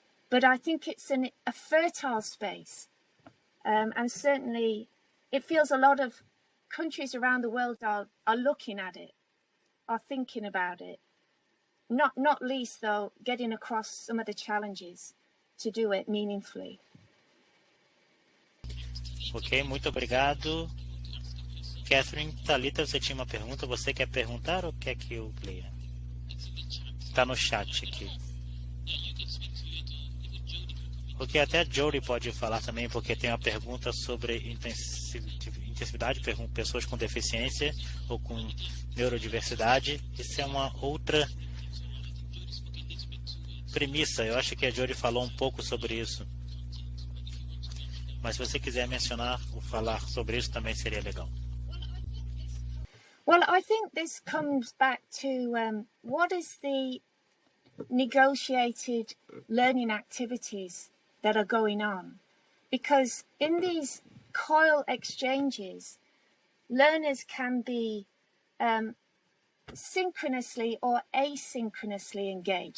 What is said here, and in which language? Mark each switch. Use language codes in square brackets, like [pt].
[en] But I think it's a fertile space. And certainly it feels a lot of countries around the world are looking at it, are thinking about it. Not least, though, getting across some of the challenges to do it meaningfully. [pt] Ok, muito obrigado. Catherine, Thalita, você tinha uma pergunta? Você quer perguntar ou quer que eu leia? Está no chat aqui. Ok, até a Jody pode falar também, porque tem uma pergunta sobre intensividade, pessoas com deficiência ou com neurodiversidade. Isso é uma outra premissa. Eu acho que a Jody falou um pouco sobre isso. Mas se você quiser mencionar ou falar sobre isso, também seria legal. [en] Well, I think this comes back to what is the negotiated learning activities that are going on. Because in these COIL exchanges, learners can be synchronously or asynchronously engaged.